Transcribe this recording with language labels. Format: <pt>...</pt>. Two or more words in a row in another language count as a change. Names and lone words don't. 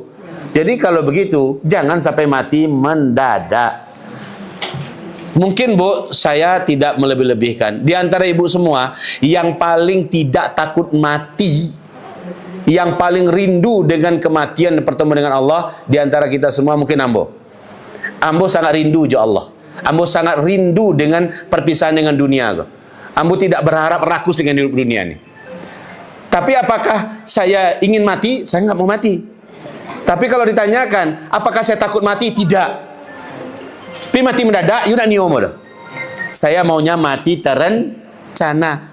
<id>Jadi kalau begitu jangan sampai mati mendadak. Mungkin bu, saya tidak melebih-lebihkan. Di antara ibu semua, yang paling tidak takut mati, yang paling rindu dengan kematian dan pertemuan dengan Allah, di antara kita semua mungkin ambo.</id> <min>Ambo sangat rindu jo Allah.</min> <id>Ambo sangat rindu dengan perpisahan dengan dunia. Ambo tidak berharap rakus dengan hidup dunia ini. Tapi apakah saya ingin mati? Saya nggak mau mati. Tapi kalau ditanyakan, apakah saya takut mati? Tidak. Tapi mati mendadak,</id> <min>yuk nak niomo dah.</min> <id>Saya maunya mati terencana.</id>